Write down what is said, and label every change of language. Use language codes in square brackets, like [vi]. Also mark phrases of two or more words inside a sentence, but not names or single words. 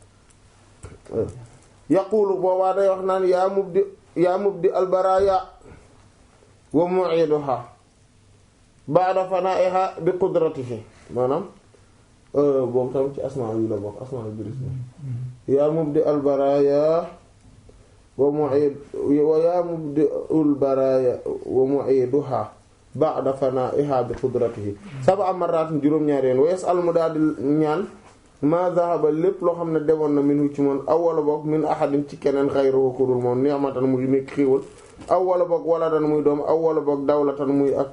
[wo] yaqulu boobaa day wax naan [ar] يا مبدئ البرايا ومعيدها بعد فنائها بقدرته [wo] maanaam boobu tamit ci asmaa yi la bokk asmaa yu bëri [ar] يا مبدئ البرايا و يا مبدئ البرايا ومعيدها بعد فنائها بقدرته سبع مرات [wo] juróom-ñaari yoon [ar] ويسأل [wo] mu daal di ñaan ma zahaba lépp loo xam ne demoon na minhu ci moom aw wala boog [ar] من أحد [wo] ci keneen xayruhu ku dul moom ni'matan muy nekk xéewal aw wala boog waladan muy doom aw wala boog dawlatan muy ak